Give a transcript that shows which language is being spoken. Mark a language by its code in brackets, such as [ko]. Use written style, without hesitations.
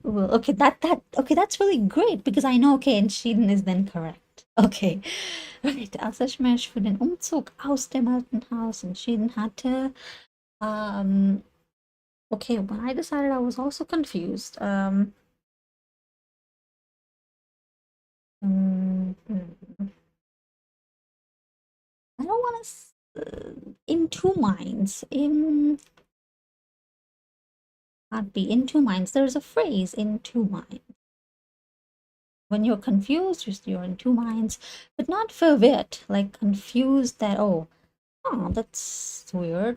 [en] Well, okay, okay, that's really great because I know, okay, entschieden is then correct. Okay. [de] Right, als ich mich für den Umzug aus dem alten Haus entschieden hatte, okay, [en] when I decided, I was also confused. Mm, I don't want to, in two minds, can't be in two minds. There's a phrase, in two minds. When you're confused, you're in two minds, but not verwirrt, like confused that, oh, that's weird.